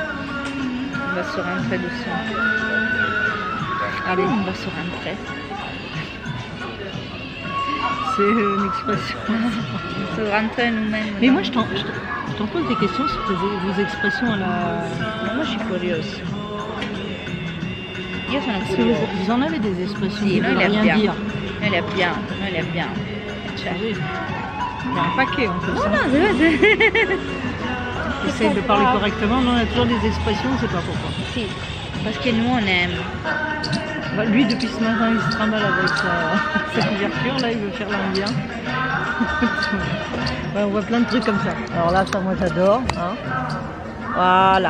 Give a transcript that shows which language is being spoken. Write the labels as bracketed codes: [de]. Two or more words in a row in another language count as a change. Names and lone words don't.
[fr] On va se rentrer doucement. Allez, On va se rentrer. c'est une expression. Se rentrer nous-mêmes. Mais moi, je t'en pose des questions sur vos expressions à la... Moi je suis curieuse. [it] Io sono [fr] Parce que [it] curiosa. [fr] vous en avez des expressions [it] Sì, [fr] qui [it] noi [fr] veulent [it] le [fr] rien [it] abbiamo. [fr] dire. [it] Noi le abbiamo, noi le abbiamo. Cioè. [fr] Oui. Il y a un paquet en plus. [it] No, [fr] hein. [it] no, deve... [fr] Essaye de parler correctement, mais on a toujours des expressions, on ne sait pas pourquoi. Sì, parce que nous on aime. Bah, lui, depuis ce matin, il se trimballe avec sa couverture, là, il veut faire l'indien. Ouais, on voit plein de trucs comme ça. Alors là, ça, moi, j'adore. Hein. Voilà.